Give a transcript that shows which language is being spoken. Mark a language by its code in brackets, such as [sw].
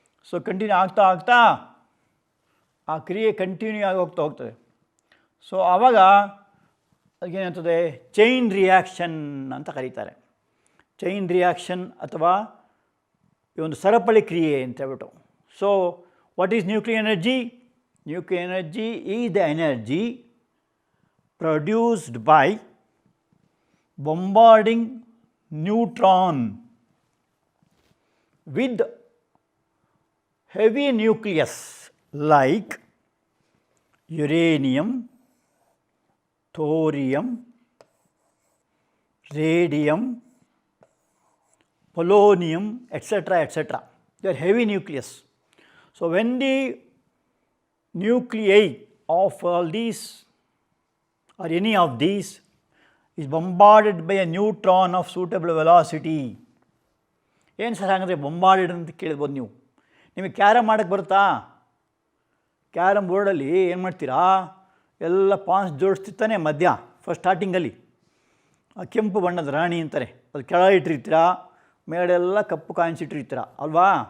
[kn] So continue ಆಗ್ತಾ ಆಗ್ತಾ ಆ ಕ್ರಿಯೆ ಕಂಟಿನ್ಯೂ ಆಗಿ ಹೋಗ್ತದೆ. ಸೊ ಆವಾಗ ಅದಕ್ಕೇನಾಗ್ತದೆ, ಚೈನ್ ರಿಯಾಕ್ಷನ್ ಅಂತ ಕರೀತಾರೆ. ಚೈನ್ ರಿಯಾಕ್ಷನ್ ಅಥವಾ ಈ ಒಂದು ಸರಪಳಿ ಕ್ರಿಯೆ ಅಂತ ಹೇಳ್ಬಿಟ್ಟು. [en] So what is nuclear energy? Nuclear energy is the energy produced by bombarding neutron with heavy nucleus like uranium, thorium, radium, polonium, etc. etc. They are heavy nucleus. So when the nuclei of all these or any of these is bombarded by a neutron of suitable velocity. [kn] ಏನು sir ಹಾಗಾದರೆ ಬೊಂಬಾರ್ಡೆಡ್ ಅಂತ ಕೇಳ್ಬೋದು ನೀವು. ನಿಮಗೆ carrom ಮಾಡೋಕ್ಕೆ ಬರುತ್ತಾ? Carrom ಬೋರ್ಡಲ್ಲಿ ಏನು ಮಾಡ್ತೀರಾ, ಎಲ್ಲ ಪಾನ್ಸ್ ಜೋಡಿಸ್ತಿರ್ತಾನೆ ಮಧ್ಯ ಫಸ್ಟ್ ಸ್ಟಾರ್ಟಿಂಗಲ್ಲಿ. ಆ ಕೆಂಪು ಬಣ್ಣದ ರಾಣಿ ಅಂತಾರೆ, ಅದು ಕೆಳಗೆ ಇಟ್ಟಿರ್ತೀರ, ಮೇಲೆಲ್ಲ ಕಪ್ಪು ಕಾಯಿನ್ಸ್ ಇಟ್ಟಿರ್ತೀರ ಅಲ್ವಾ.